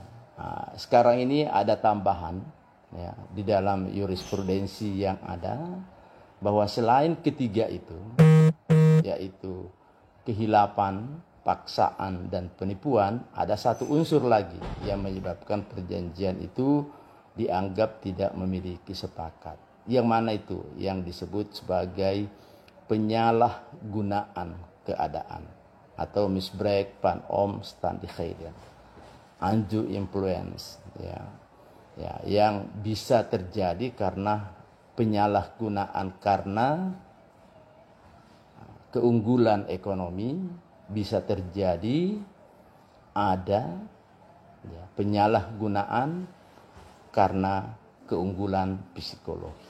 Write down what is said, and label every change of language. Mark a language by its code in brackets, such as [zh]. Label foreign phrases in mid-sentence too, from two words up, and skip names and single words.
[id] Nah, sekarang ini ada tambahan ya, di dalam jurisprudensi yang ada, bahwa selain ketiga itu, yaitu kehilapan, paksaan, dan penipuan, ada satu unsur lagi yang menyebabkan perjanjian itu dianggap tidak memiliki sepakat. Yang mana itu? Yang disebut sebagai penyalahgunaan keadaan atau [nl] misbruik van omstandigheden, [en] undue influence, [id] ya, yang bisa terjadi karena penyalahgunaan karena keunggulan ekonomi, bisa terjadi ada ya, penyalahgunaan karena keunggulan psikologi.